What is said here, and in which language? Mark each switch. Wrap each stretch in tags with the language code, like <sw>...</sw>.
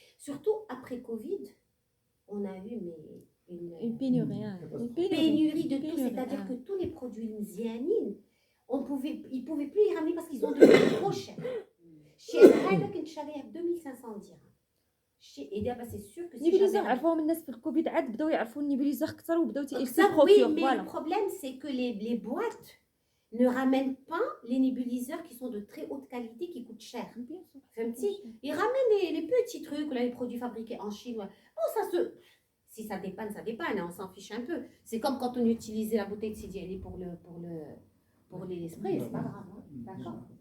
<fr>Surtout après Covid, on a eu une pénurie. Pénurie de tout, c'est-à-dire que tous les produits mzianines, ils ne pouvaient plus les ramener parce qu'ils ont devenu trop chers. Chez Haida,</fr> <ar>كنت شاريها ب 2500</ar> <fr>dirhams. Et d'abord, c'est sûr que si</fr> <ar>نيبليزور عرفوهم الناس في الكوفيد عاد بداو يعرفوا النيبليزور اكثر وبداو</ar> <fr>oui, mais le problème, c'est que les boîtes ne ramènent pas les nébuliseurs qui sont de très haute qualité, qui coûtent cher. Ils ramènent les petits trucs, là, les produits fabriqués en Chine. Bon, si ça dépanne, ça dépanne, hein, on s'en fiche un peu. C'est comme quand on utilisait la bouteille de CDL pour les sprays, c'est pas grave. Hein. D'accord.</fr>